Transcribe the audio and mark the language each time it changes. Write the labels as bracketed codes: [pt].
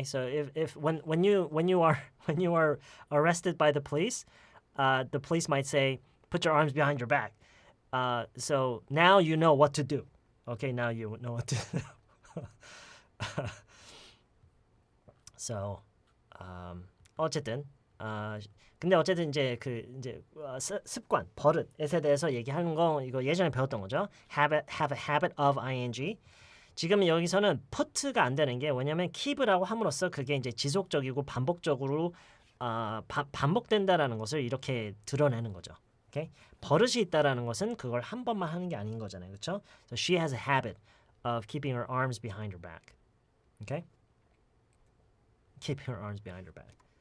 [en] So if when you are arrested by the police might say put your arms behind your back. So now you know what to do. Okay, now you know what to do. [ko] So 어쨌든 근데 어쨌든 이제 습관, 버릇에 대해서 얘기하는 거 이거 예전에 배웠던 거죠. [en] have a habit of ing. [ko] 지금 여기서는 put가 안 되는 게 왜냐면 keep라고 함으로써 그게 이제 지속적이고 반복적으로 반복된다라는 것을 이렇게 드러내는 거죠. 오케이? 버릇이 있다라는 것은 그걸 한 번만 하는 게 아닌 거잖아요. 그렇죠? [en] So she has a habit of keeping her arms behind her back. Okay? Keeping her arms behind her back.